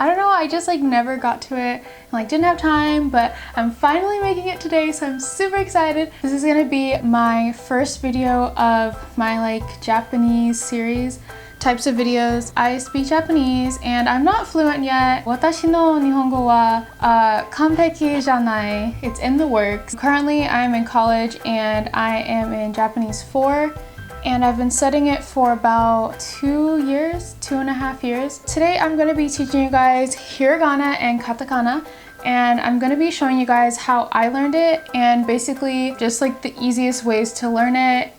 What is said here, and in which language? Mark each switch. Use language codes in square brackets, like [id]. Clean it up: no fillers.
[en] I don't know, I just never got to it and didn't have time, but I'm finally making it today, so I'm super excited. This is gonna be my first video of my Japanese series types of videos. I speak Japanese and I'm not fluent yet. [ja] 私の日本語は完璧じゃない. [en] It's in the works. Currently, I'm in college and I am in Japanese 4. And I've been studying it for about 2 years, 2.5 years. Today I'm going to be teaching you guys Hiragana and Katakana, and I'm going to be showing you guys how I learned it and basically just the easiest ways to learn it.